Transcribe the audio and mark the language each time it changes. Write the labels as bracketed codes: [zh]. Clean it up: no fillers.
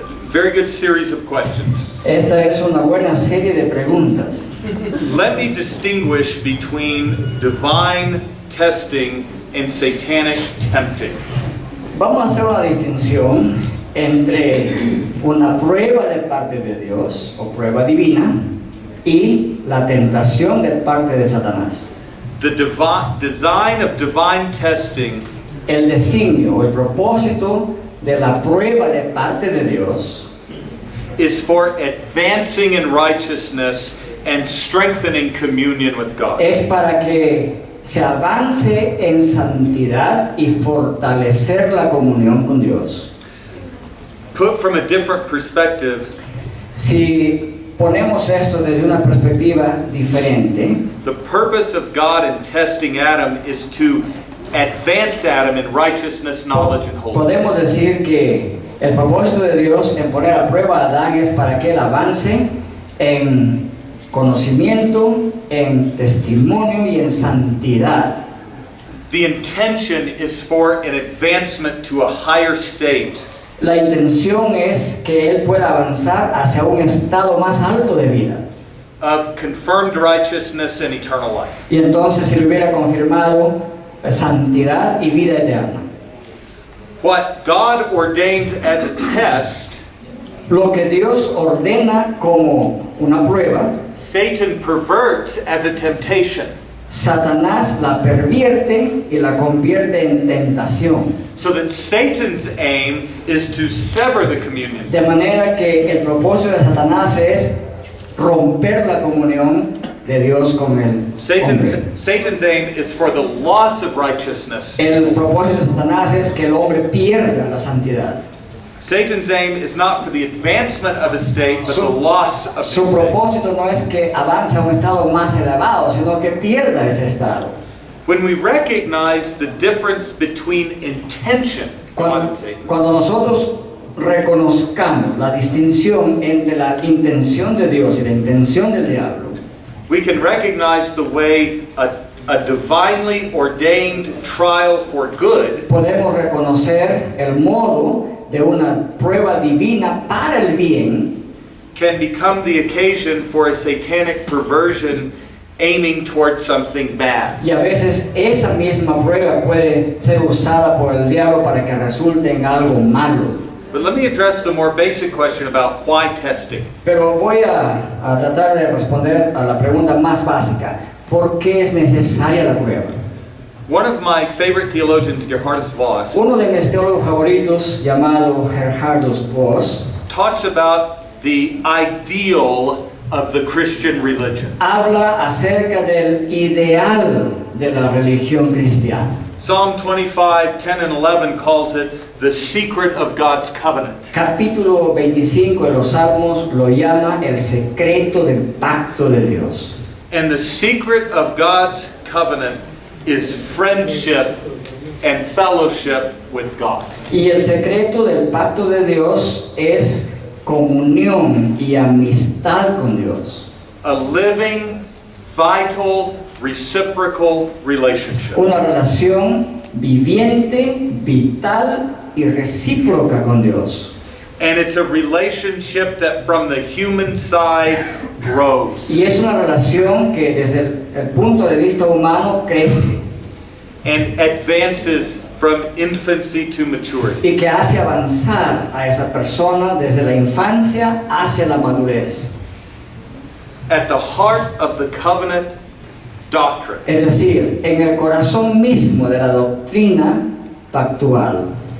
[en] Very good series of questions. [es] Esta es una buena serie de preguntas. [en] Let me distinguish between divine testing and satanic tempting. [es] Vamos a hacer una distinción entre una prueba de parte de Dios o prueba divina y la tentación de parte de Satanás. [en] The design of divine testing [es] El designio o el propósito de la prueba de parte de Dios [en] is for advancing in righteousness and strengthening communion with God. [es] es para que se avance en santidad y fortalecer la comunión con Dios. [en] Put from a different perspective, [es] Si ponemos esto desde una perspectiva diferente, [en] the purpose of God in testing Adam is to advance Adam in righteousness, knowledge, and holiness. [es] podemos decir que el propósito de Dios en poner a prueba a Adán es para que él avance en conocimiento, en testimonio y en santidad. [en] The intention is for an advancement to a higher state. [es] La intención es que él pueda avanzar hacia un estado más alto de vida. [en] Of confirmed righteousness and eternal life. [es] Y entonces se le hubiera confirmado santidad y vida eterna. [en] What God ordains as a test, [es] Lo que Dios ordena como una prueba, [en] Satan perverts as a temptation. [es] Satanás la pervierte y la convierte en tentación. [en] So that Satan's aim is to sever the communion. [es] De manera que el propósito de Satanás es romper la comunión de Dios con el hombre. [en] Satan's aim is for the loss of righteousness. [es] El propósito de Satanás es que el hombre pierda la santidad. [en] Satan's aim is not for the advancement of a state, but the loss of the [es] Su [en] state. [es] propósito no es que avance a un estado más elevado, sino que pierda ese estado. [en] When we recognize the difference between intention, God and Satan, [es] Cuando nosotros reconozcamos la distinción entre la intención de Dios y la intención del diablo, [en] we can recognize the way a divinely ordained trial for good [es] podemos reconocer el modo de una prueba divina para el bien [en] can become the occasion for a satanic perversion aiming towards something bad. [es] y a veces esa misma prueba puede ser usada por el diablo para que resulte en algo malo. [en] But let me address the more basic question about why testing. [es] Pero voy a tratar de responder a la pregunta más básica. ¿Por qué es necesaria la prueba? [en] One of my favorite theologians, Gerhardus Voss, [es] Uno de mis teólogos favoritos, llamado Gerhardus Voss, [en] talks about the ideal of the Christian religion. [es] habla acerca del ideal de la religión cristiana. [en] Psalm 25, 10 and 11 calls it the secret of God's covenant. [es] Capítulo 25 de los Salmos lo llama el secreto del pacto de Dios. [en] And the secret of God's covenant is friendship and fellowship with God. [es] Y el secreto del pacto de Dios es comunión y amistad con Dios. [en] A living, vital, reciprocal relationship. [es] Una relación viviente, vital y recíproca con Dios. [en] And it's a relationship that from the human side grows. [es] Y es una relación que desde el punto de vista humano crece [en] And advances from infancy to maturity. [es] y que hace avanzar a esa persona desde la infancia hacia la madurez. [en] At the heart of the covenant doctrine [es] Es decir, en el corazón mismo de la doctrina pactual